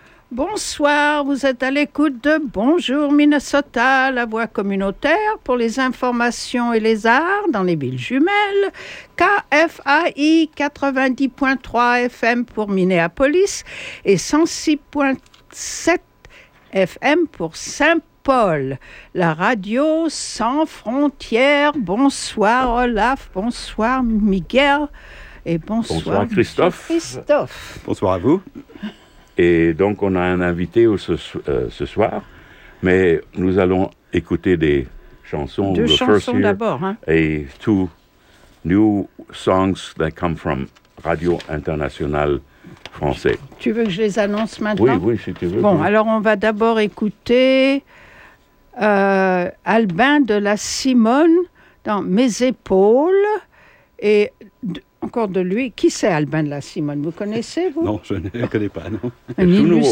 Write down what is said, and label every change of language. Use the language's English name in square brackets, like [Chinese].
[French] Bonsoir, vous êtes à l'écoute de Bonjour Minnesota, la voix communautaire pour les informations et les arts dans les villes jumelles, KFAI 90.3 FM pour Minneapolis et 106.7 FM pour Saint-Paul, la radio sans frontières. Bonsoir Olaf, bonsoir Miguel et bonsoir Christophe. Christophe. Bonsoir à vous. Et donc, on a un invité ce soir, mais nous allons écouter des chansons. Deux chansons [English] first year, [French] d'abord. Hein? [English] Et two new songs that come from Radio Internationale Française. [French] Tu veux que je les annonce maintenant? Oui, oui, si tu veux. Bon, oui. Alors on va d'abord écouter Albin de la Simone dans Mes épaules. Et... encore de lui. Qui c'est Albin de la Simone? Vous connaissez, vous? Non, je ne le connais pas, non. Un illustre.